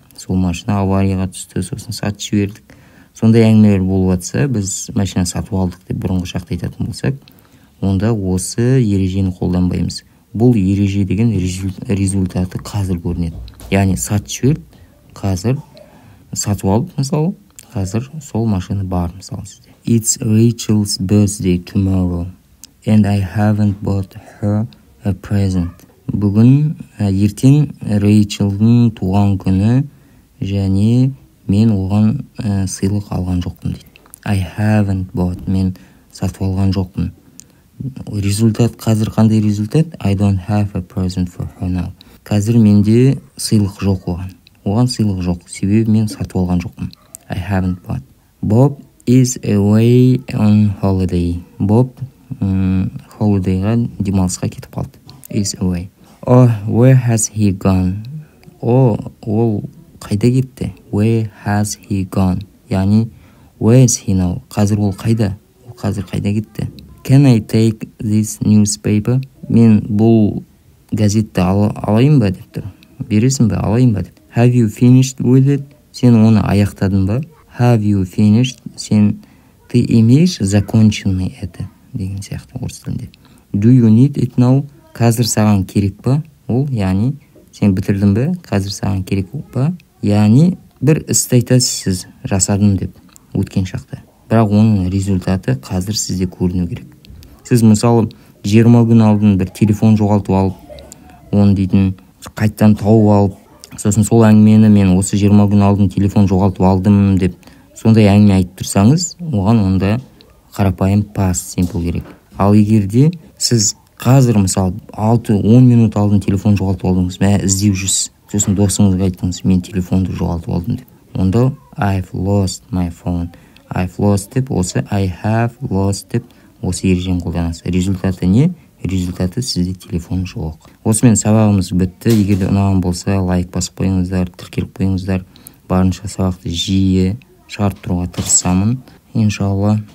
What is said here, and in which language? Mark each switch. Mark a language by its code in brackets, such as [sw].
[kk] Сол машина аварияға түсті, сосын сатып жібердік. Сондай әңгімелер болып жатса, біз машина сатып алдық деп бұрынғы шақта айтатын болсақ, онда осы ережені қолданбаймыз. Бұл ереже деген результаты қазір көрінеді. Яғни сатып жіберді, қазір сатып алдық, мысалы, қазір сол машина бар, мысалы сізде. [en] It's Rachel's birthday tomorrow and I haven't bought her a present. [kk] Бүгін ертең Рейчелдің туған күні және мен оған сыйлық алған жоқпын дейді. [en] I haven't bought, [kk] мен сатып алған жоқпын. Результат қазір қандай результат? [en] I don't have a present for her now. [kk] Қазір менде сыйлық жоқ оған. Оған сыйлық жоқ, себебі мен сатып алған жоқпын. [en] I haven't bought. Bob is away on holiday. [kk] Bob холидейға, демалысқа кетіп қалды. [en] Is away. Where has he gone? [kk] Ол қайда кетті? [en] Where has he gone? [kk] Яғни [en] where is he now? [kk] Қазір ол қайда? Ол қазір қайда кетті? [en] Can I take this newspaper? [kk] Мен бұл газетті алайын ба деп тұр. Бересің бе? Алайын ба деп. [en] Have you finished with it? [kk] Сен оны аяқтадың ба? [en] Have you finished? [ru] Ты имеешь законченный это [kk] деген сияқты орыс тілінде. [en] Do you need it now? [kk] Қазір саған керек па? Ол, яғни сен бітірдің бе? Қазір саған керек па? Яғни бір істі айтасыз, сіз жасадым деп өткен шақта. Бірақ оның результаты қазір сізде көріну керек. Сіз мысалы 20 күн алдын бір телефон жоғалтып алып, оны дейтін қайттан тауып алып, сосын сол әңгімені мен осы 20 күн алдын телефон жоғалтып алдым деп сондай әңгіме айтып тұрсаңыз, оған онда қарапайым past simple керек. Ал егерде сіз қазір мысалы 6-10 минут алдын телефон жоғалтып алдыңыз, іздеп жүрсіз, сосын досыңызға айттыңыз, мен телефонды жоғалтып алдым деп. Онда [en] I've lost my phone. I've lost [kk] деп, осы [en] I have lost [kk] деп осы ережені қолданасыз. Результаты не? Результаты сізде телефон жоқ. Осымен сабағымыз бітті. Егер де ұнаған болса, лайк басып қойыңыздар, тіркеліп қойыңыздар. Барынша сабақты жиі шығарып тұруға тырысамын, иншалла.